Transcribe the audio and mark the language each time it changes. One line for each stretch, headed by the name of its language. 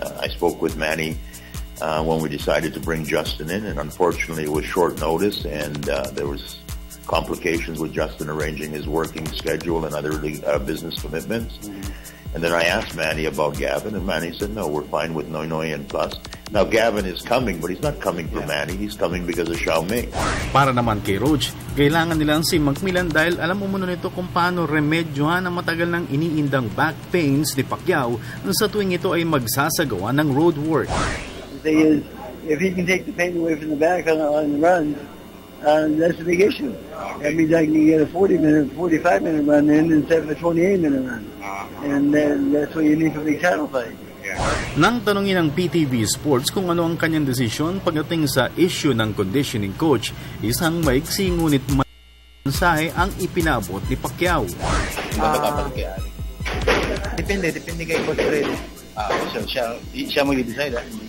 English: I spoke with Manny when we decided to bring Justin in, and unfortunately it was short notice, and there was complications with Justin arranging his working schedule and other business commitments. And then I asked Manny about Gavin, and Manny said, no, we're fine with Noynoy and Plus. Now, Gavin is coming, but he's not coming for Manny. He's coming because of Xiaoming.
Filipino: Para naman kay Roach, kailangan nilang si McMillan dahil alam mo muna nito kung paano remedyohan ang matagal ng iniindang back pains ni Pacquiao sa tuwing ito ay magsasagawa ng road work.
English: The thing is, if he can take the pain away from the back on the run, that's a big issue. That means I can get a 45-minute run in instead of a 28-minute run. And that's what you need for big title fight.
Filipino: Nang tanungin ng PTV Sports kung ano ang kanyang desisyon pagdating sa issue ng conditioning coach, isang maiksi ngunit mensahe ang ipinabot ni Pacquiao. Depende kay Coach Freddy. Siya mag-decide.